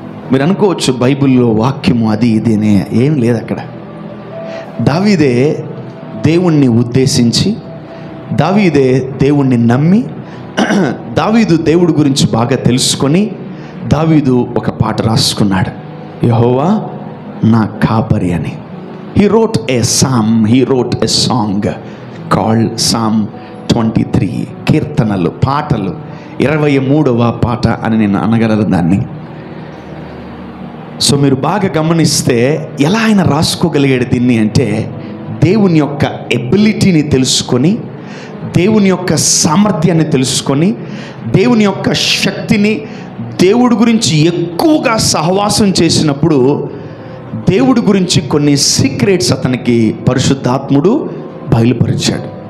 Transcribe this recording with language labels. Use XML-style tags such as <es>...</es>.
<te>మీరు అనుకోవచ్చు బైబిల్లో వాక్యము అది ఇది అనే ఏం లేదు అక్కడ. దావీదే దేవుణ్ణి ఉద్దేశించి, దావీదే దేవుణ్ణి నమ్మి, దావీదు దేవుడి గురించి బాగా తెలుసుకొని దావీదు ఒక పాట రాసుకున్నాడు, యెహోవా నా కాపరి అని.</te> <en>He wrote a psalm, he wrote a song called Psalm 23.</en> <te>కీర్తనలు, పాటలు 23వ పాట అని నేను అనగలను దాన్ని. సో మీరు బాగా గమనిస్తే ఎలా ఆయన రాసుకోగలిగాడు దీన్ని అంటే, దేవుని యొక్క ఎబిలిటీని తెలుసుకొని, దేవుని యొక్క సామర్థ్యాన్ని తెలుసుకొని, దేవుని యొక్క శక్తిని, దేవుడి గురించి ఎక్కువగా సహవాసం చేసినప్పుడు దేవుడి గురించి కొన్ని సీక్రెట్స్ అతనికి పరిశుద్ధాత్ముడు బయలుపరిచాడు.</te>